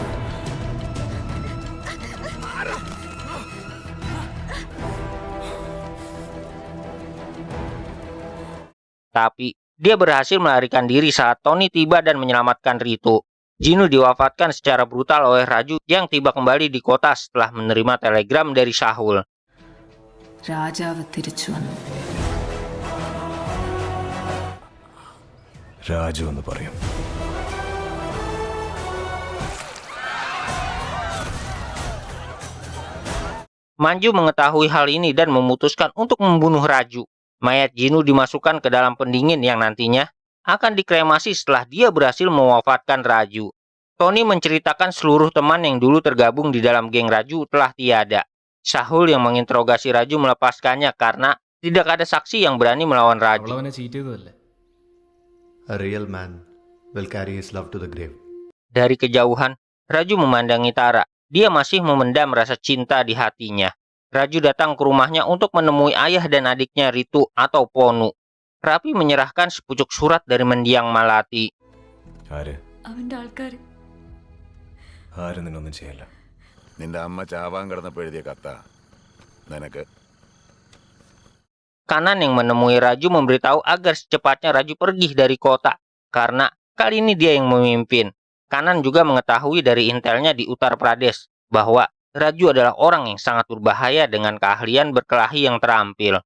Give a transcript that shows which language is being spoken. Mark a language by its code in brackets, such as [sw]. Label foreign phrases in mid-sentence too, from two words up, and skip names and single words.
[id] Tapi, dia berhasil melarikan diri saat Tony tiba dan menyelamatkan Ritu. Jinu diwafatkan secara brutal oleh Raju yang tiba kembali di kota setelah menerima telegram dari Sahul. [ml] രാജാവ് തിരിച്ചു വന്നു. രാജു എന്ന് പറയും. [id] Manju mengetahui hal ini dan memutuskan untuk membunuh Raju. Mayat Jinu dimasukkan ke dalam pendingin yang nantinya akan dikremasi setelah dia berhasil mewafatkan Raju. Tony menceritakan seluruh teman yang dulu tergabung di dalam geng Raju telah tiada. Sahul yang menginterogasi Raju melepaskannya karena tidak ada saksi yang berani melawan Raju. [en] A real man will carry his love to the grave. [id] Dari kejauhan, Raju memandangi Tara. Dia masih memendam rasa cinta di hatinya. Raju datang ke rumahnya untuk menemui ayah dan adiknya Ritu atau Ponu. Raffi menyerahkan sepucuk surat dari mendiang Malati. [ml] ആര് അവന്റെ ആൾക്കാർ ആരും നിന്നൊന്നും ചെയ്യില്ല. നിന്റെ അമ്മ ചാവാൻ കിടന്നപ്പോൾ എഴുതിയ കത്ത നിനക്ക്. [id] Kanan yang menemui Raju memberitahu agar secepatnya Raju pergi dari kota, karena kali ini dia yang memimpin. Kanan juga mengetahui dari intelnya di Uttar Pradesh bahwa Raju adalah orang yang sangat berbahaya dengan keahlian berkelahi yang terampil.